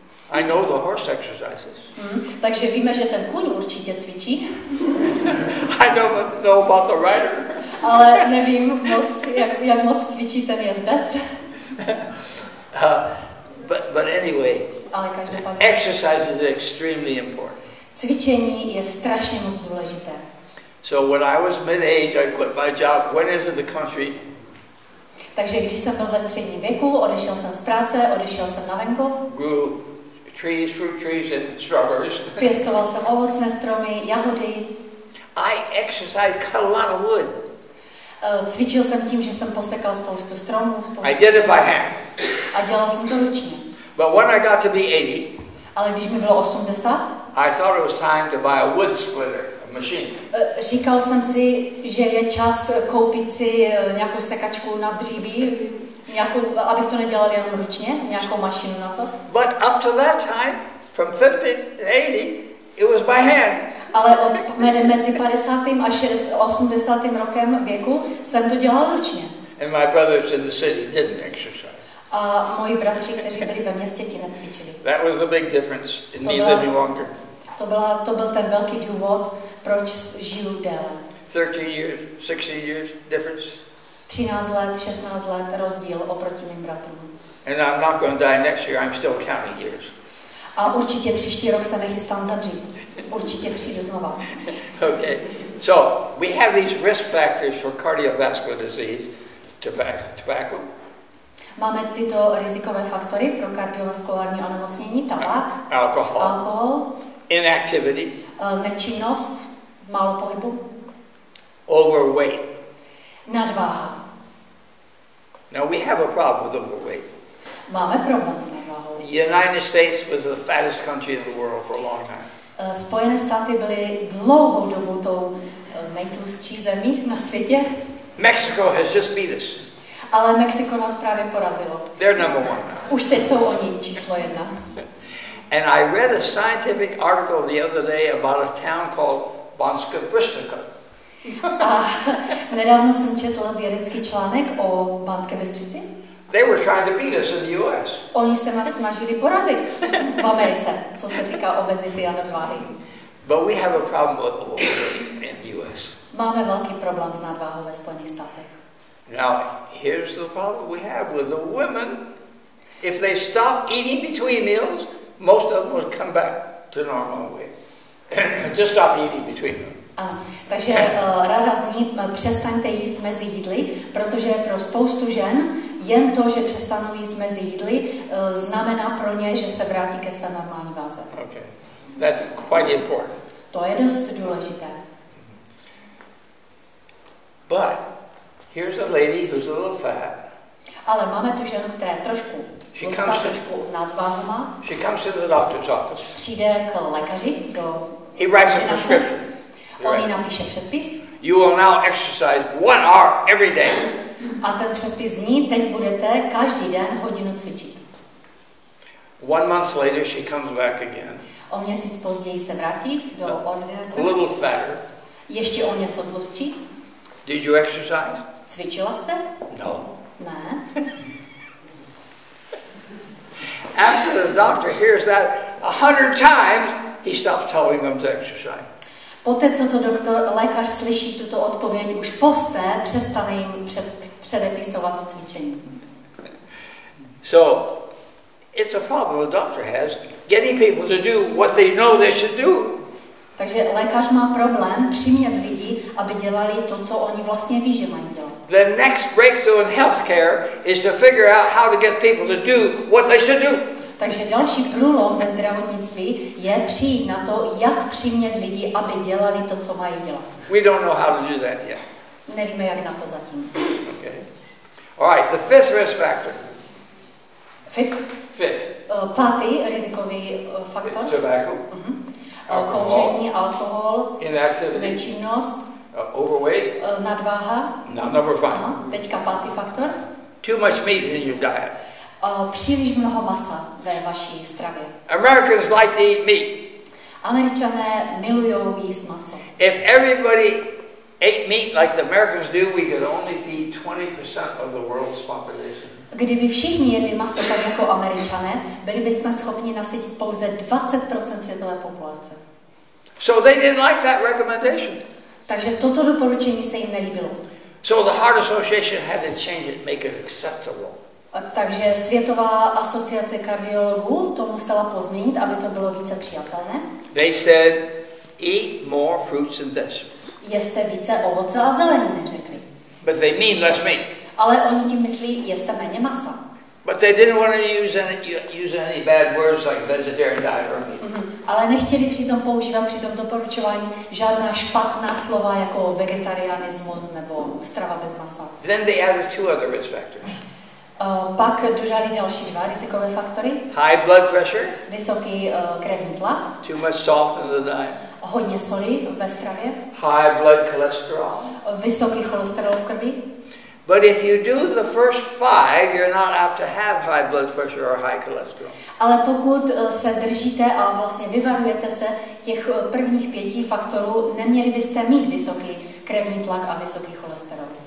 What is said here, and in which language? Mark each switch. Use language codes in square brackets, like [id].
[en] I know the horse exercises. [cs] Takže víme, že ten kůň určitě cvičí. [en] I know about the rider. [cs] Ale nevím moc, jak moc cvičí ten jezdec. [en] But anyway, [cs] ale každopádně, [en] exercise is extremely important. [cs] Cvičení je strašně moc důležité. [en] So when I was mid-age, I quit my job, went into the country. [cs] Takže když jsem byl ve středním věku, odešel jsem z práce, odešel jsem na venkov. [en] Grew trees, fruit trees and strawberries. [cs] Pěstoval jsem ovocné stromy, jahody. [en] I exercised, cut a lot of wood. [cs] Cvičil jsem tím, že jsem posekal spoustu stromů, [en] I did it by hand. [cs] A dělal jsem to ručně. [en] But when I got to be 80, [cs] ale když mi bylo 80, [en] I thought it was time to buy a wood splitter, a machine. [cs] Říkal jsem si, že je čas koupit si nějakou sekačku na dříví, abych to nedělal jenom ručně, nějakou mašinu na to. [en] But up to that time, from 50 to 80, it was by hand. [cs] Ale mezi 50. a 80. rokem věku jsem to dělal ručně. [en] And my brothers in the city didn't exercise. [cs] A moji bratři, kteří byli ve městě, ti necvičili. [en] That was the big difference in me living longer. [cs] To byl ten velký důvod, proč žiju déle. [en] 13 years, 16 years difference. [cs] 13 let, 16 let rozdíl oproti mým bratrům. [en] And I'm not going to die next year. I'm still counting years. [cs] A určitě příští rok se nechystám zemřít. Určitě přijdu znova. [en] Okay. So, we have these risk factors for cardiovascular disease, tobacco. [cs] Máme tyto rizikové faktory pro kardiovaskulární onemocnění, tabák, alkohol, [en] inactivity, [cs] nečinnost, málo pohybu, [en] overweight. [cs] Nadváha. [en] Now we have a problem with overweight. [cs] Máme problém s nadváhou. [en] The United States was the fattest country in the world for a long time. [cs] Spojené státy byly dlouhou dobu tou nejtlustší zemí na světě. [en] Mexico has just beat us. [cs] Ale Mexiko nás právě porazilo. [en] They're number one now. [cs] Už teď jsou oni číslo 1. [en] And I read a scientific article the other day about a town called Banska Bystrica. [cs] A nedávno jsem četl vědecký článek o Banské Bystrici. [en] They were trying to beat us in the US. [cs] Oni se nás snažili porazit v Americe, co se týká obezity a nadváhy. [en] But we have a problem with obesity in the US. [cs] Máme velký problém s nadváhou ve Spojených státech. [en] Now, here's the problem we have with the women. If they stop eating between meals, most of them would come back to normal weight. Just stop eating between them. [cs] Ano, takže rada zní, přestaňte jíst mezi jídly, protože pro spoustu žen jen to, že přestanou jíst mezi jídly, znamená pro ně, že se vrátí ke své normální váze. [en] Okay. That's quite important. [cs] To je dost důležité. [en] But here's a lady who's a little fat. [cs] Ale máme tu ženu, která je trošku nadváhu má. [en] She comes to the doctor's office. [cs] Přijde k lékaři do [en] He writes a prescription. [cs] On jí napíše předpis. [en] You will now exercise 1 hour every day. [cs] A ten předpis zní, teď budete každý den hodinu cvičit. [en] 1 month later she comes back again. [cs] O měsíc později se vrátí do ordinace. [en] A little fatter. [cs] Ještě o něco tlustší. [en] Did you exercise? [cs] Cvičila jste? [en] No. [cs] Ne. [en] After the doctor hears that 100 times, he stops telling them to exercise. [cs] Poté, co to lékař slyší tuto odpověď, už posté přestane jim předepisovat cvičení. [en] So, it's a problem the doctor has, getting people to do what they know they should do. [cs] Takže lékař má problém přimět lidi, aby dělali to, co oni vlastně ví, že mají dělat. [en] The next breakthrough in healthcare is to figure out how to get people to do what they should do. [cs] Takže další průlom ve zdravotnictví je přijít na to, jak přimět lidi, aby dělali to, co mají dělat. [en] We don't know how to do that yet. [cs] Nevíme, jak na to zatím. [en] Okay. All right, the fifth risk factor. Fifth. [cs] Pátý rizikový faktor. [en] Tobacco. [cs] Kouření, alkohol, [en] inactivity, [cs] nečinnost, [en] overweight, [cs] nadváha. [en] Now number 5. [cs] Teďka pátý faktor. [en] Too much meat in your diet. [cs] Příliš mnoho masa ve vaší stravě. [en] Americans like to eat meat. [cs] Američané milujou jíst maso. [en] If everybody ate meat like the Americans do, we could only feed 20% of the world's population. [cs] Kdyby všichni jedli maso tak jako Američané, byli bychom schopni nasytit pouze 20% světové populace. [en] So they didn't like that recommendation. [cs] Takže toto doporučení se jim nelíbilo. [en] So the Heart Association had to change it, make it acceptable. [cs] Takže Světová asociace kardiologů to musela pozměnit, aby to bylo více přijatelné. [en] They said, eat more fruits and vegetables. [cs] Jeste více ovoce a zeleniny, řekli. [en] But they mean less meat. [cs] Ale oni tím myslí, jeste méně masa. [en] But they didn't want to use any bad words like vegetarian diet or meat. [cs] Ale nechtěli přitom používat při tom doporučování žádná špatná slova jako vegetarianismus nebo strava bez masa. [en] Then they added 2 other risk factors. [cs] Pak dodali další 2 rizikové faktory. [en] High blood pressure. [cs] Vysoký krevní tlak. [en] Too much salt in the diet. [cs] Hodně soli ve stravě. [en] High blood cholesterol. [cs] Vysoký cholesterol v krvi. [en] But if you do the first 5, you're not apt to have high blood pressure or high cholesterol. [cs] Ale pokud se držíte a vlastně vyvarujete se těch prvních 5 faktorů, neměli byste mít vysoký krevní tlak a vysoký cholesterol.